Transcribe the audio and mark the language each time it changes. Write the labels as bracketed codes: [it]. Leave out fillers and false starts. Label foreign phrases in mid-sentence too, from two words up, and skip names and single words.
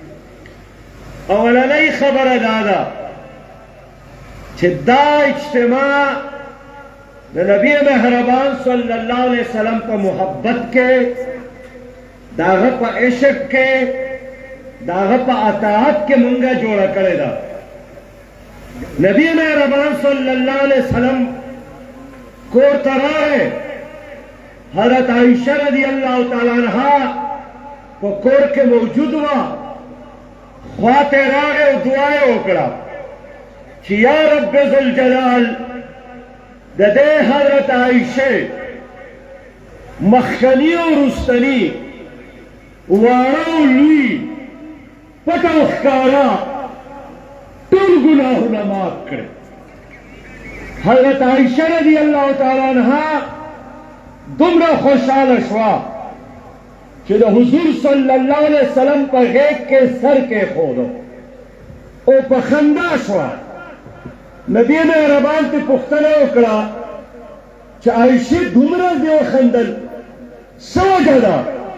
[ps] اولنۍ خبره دا ده چې دا اجتماع د نبی مهربان [ar] صلی الله علیه وسلم [ps] په محبت کې، داغه په عشق کې، داغه په اطاعت کې مونږه جوړه کړې ده. نبی مهربان [ar] صلی الله علیه وسلم [ps] کور ته راغی، حضرت عائشہ [ar] رضی اللہ تعالی عنہا [ps] په کور کې موجود وه، خواته راغی او دعا یې وکړه چې [ar] یا رب ذوالجلال [ps] د دې حضرت عائشہ مخکنی او رستنی واړه او لوی پټ او ښکاره ټول ګناهونه معاف کړي. حضرت عائشہ [ar] رضی اللہ تعالی عنہا [ps] دومره خوشحاله شوه چې د حضور [ar] صلی الله علیه وسلم [ps] په غیږ کې سر کېښودو او په خندا شوه. نبی مهربان ته پوښتنه وکړه چې عایشې دومره دې وخندل څه وجه ده؟